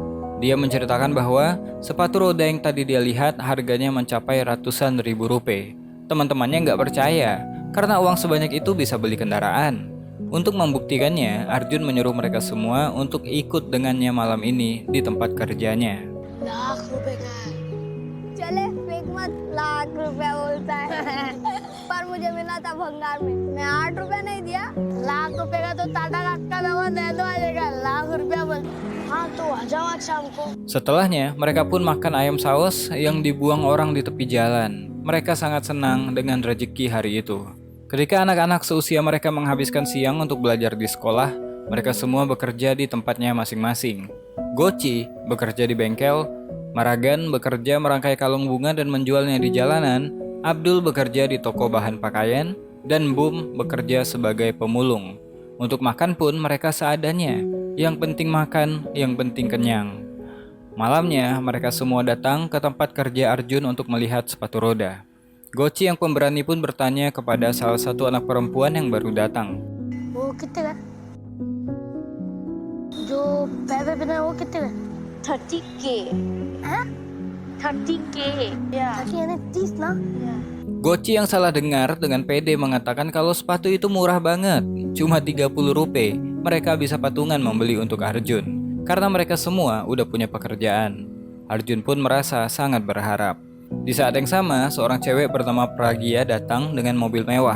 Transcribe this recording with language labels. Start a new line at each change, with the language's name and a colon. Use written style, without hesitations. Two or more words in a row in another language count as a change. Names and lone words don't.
Indonesian: Dia menceritakan bahwa sepatu roda yang tadi dia lihat harganya mencapai ratusan ribu rupiah. Teman-temannya nggak percaya karena uang sebanyak itu bisa beli kendaraan. Untuk membuktikannya, Arjun menyuruh mereka semua untuk ikut dengannya malam ini di tempat kerjanya.
Hindi: लाख रुपए का है चले फेंक मत लाख रुपया बोलता है पर मुझे मिला था भंगार में मैं 8 रुपया नहीं दिया लाख रुपए का तो टाटा का दवा दे दो आएगा लाख रुपया बोल हाँ तो आ जाओ आज शाम को.
Indonesian: Setelahnya, mereka pun makan ayam saus yang dibuang orang di tepi jalan. Mereka sangat senang dengan rezeki hari itu. Ketika anak-anak seusia mereka menghabiskan siang untuk belajar di sekolah, mereka semua bekerja di tempatnya masing-masing. Goci bekerja di bengkel, Maragan bekerja merangkai kalung bunga dan menjualnya di jalanan, Abdul bekerja di toko bahan pakaian, dan Bum bekerja sebagai pemulung. Untuk makan pun mereka seadanya, yang penting makan, yang penting kenyang. Malamnya, mereka semua datang ke tempat kerja Arjun untuk melihat sepatu roda. Goci yang pemberani pun bertanya kepada salah satu anak perempuan yang baru datang.
Hindi: वो कितने का जो पैर पे वो कितने का 30K. Hah? 30K. Yeah. 30 यानी 30 ना? Yeah.
Indonesian: Goci yang salah dengar dengan pede mengatakan kalau sepatu itu murah banget, cuma 30 rupiah. Mereka bisa patungan membeli untuk Arjun, karena mereka semua udah punya pekerjaan. Arjun pun merasa sangat berharap. Di saat yang sama, seorang cewek bernama Pragya datang dengan mobil mewah.